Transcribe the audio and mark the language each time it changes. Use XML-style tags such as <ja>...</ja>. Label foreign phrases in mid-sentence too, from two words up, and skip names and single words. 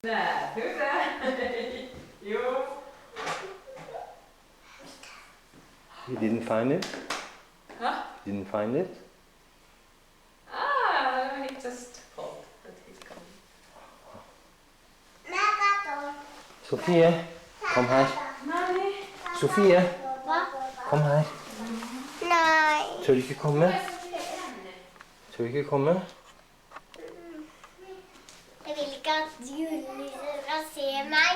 <fi>Nää, hyvä. Joo.</fi> <en>You didn't find it? Huh? You didn't find it? He just called that he's coming.</en> <no>Sofie, kom her. Nani? Sofie, kom her. Nej. Tør du ikke komme? Tør du ikke komme? Jeg vil ikke at julenissen skal se meg.</no>